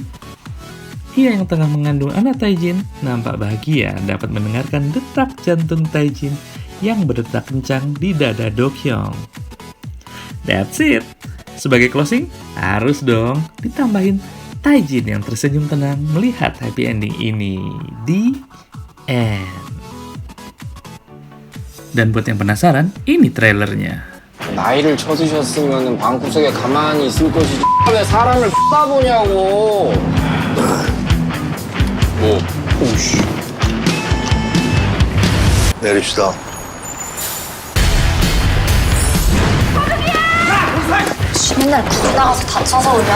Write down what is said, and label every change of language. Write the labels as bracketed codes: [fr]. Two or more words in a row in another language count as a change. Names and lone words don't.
[id] Ia yang tengah mengandung anak Taijin nampak bahagia dapat mendengarkan detak jantung Taijin yang berdetak kencang di dada Do-kyung. [en] That's it. [id] Sebagai closing, harus dong ditambahin Taijin yang tersenyum tenang melihat [en] happy ending [id] ini. [en] The end. [id] Dan buat yang penasaran, ini trailernya. [ko] 나이를 쳐드셨으면 방구석에 가만히 있을 것이지 왜 사람을 보냐고. 뭐? 오씨. 내립시다. 맨날 굴 나가서 다쳐서 오냐?